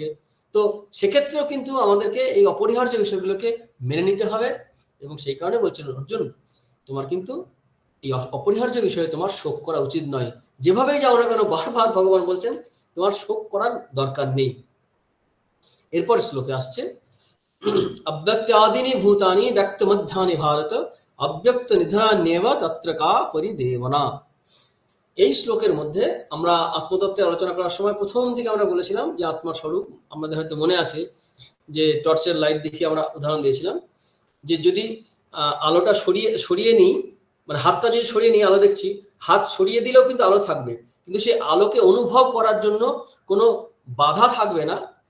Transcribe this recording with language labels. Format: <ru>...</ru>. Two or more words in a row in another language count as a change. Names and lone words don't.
<bn>তো সেক্ষেত্রেও কিন্তু আমাদেরকে এই অপরিহার্য বিষয়গুলোকে মেনে নিতে হবে। এবং সেই কারণে বলছেন অর্জুন, তোমার কিন্তু এই অপরিহার্য বিষয়ে তোমার শোক করা উচিত নয়। যেভাবেই যাও না কেন, বারবার ভগবান বলছেন তোমার শোক করার দরকার নেই। এরপর শ্লোকে আসছে</bn> <sa>अव्यक्त्यादीनि भूतानि व्यक्तमध्यानि भारत अव्यक्त निधनान्येव तत्र का परिदेवना।</sa> <bn>এই শ্লোকের মধ্যে আমরা আত্মতত্ত্বের আলোচনা করার সময় প্রথম দিকে আমরা বলেছিলাম যে আত্মার স্বরূপ, আমাদের হয়তো মনে আছে যে টর্চের লাইট দেখিয়ে আমরা উদাহরণ দিয়েছিলাম যে যদি আলোটা সরিয়ে নিই, মানে হাতটা যদি সরিয়ে নিই, আলো দেখছি, হাত সরিয়ে দিলেও কিন্তু আলো থাকবে, কিন্তু সেই আলোকে অনুভব করার জন্য কোনো বাধা থাকবে না।</bn>